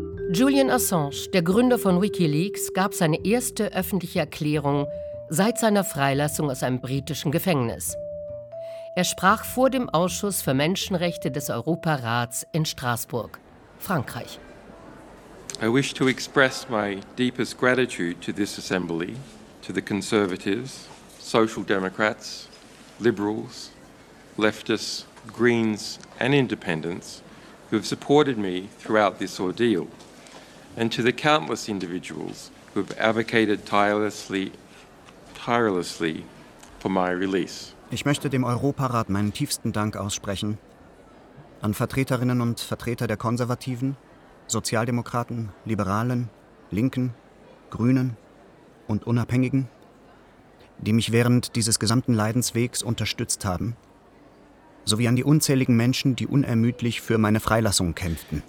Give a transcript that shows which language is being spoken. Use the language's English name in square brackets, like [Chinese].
[German] Julian Assange, der Gründer von WikiLeaks, gab seine erste öffentliche Erklärung seit seiner Freilassung aus einem britischen Gefängnis. Er sprach vor dem Ausschuss für Menschenrechte des Europarats in Straßburg, Frankreich. [English] I wish to express my deepest gratitude to this assembly, to the Conservatives, Social Democrats, Liberals, Leftists, Greens and Independents who have supported me throughout this ordeal, and to the countless individuals who have advocated tirelessly for my release. [German] Ich möchte dem Europarat meinen tiefsten Dank aussprechen, an Vertreterinnen und Vertreter der Konservativen, Sozialdemokraten, Liberalen, Linken, Grünen und Unabhängigen, die mich während dieses gesamten Leidenswegs unterstützt haben, sowie an die unzähligen Menschen, die unermüdlich für meine Freilassung kämpften.